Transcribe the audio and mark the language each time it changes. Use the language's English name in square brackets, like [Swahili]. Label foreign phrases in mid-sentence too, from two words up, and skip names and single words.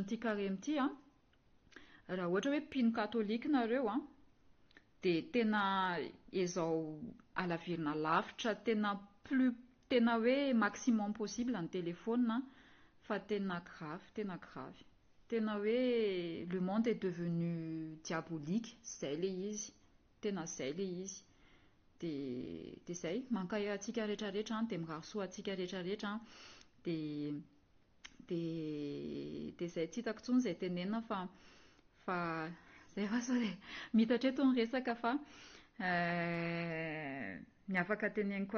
[Malagasy] n'ity carême ity raha ohatra hoe mpino katolika nareo dia tena ezao alavirina lavitra tena hoe [French] maximum possible [Malagasy] ny téléphone fa tena grave tena hoe [French] le monde est devenu diabolique [Malagasy] zay le izy tena zay le izy dia zay mankay antsika rehetrarehetra dia mirary soa antsika rehetrarehetra dia zay tsy hitako intsony zay tenenina fa zay fa sao dia mitatra eto ny resaka fa ny afaka teneniko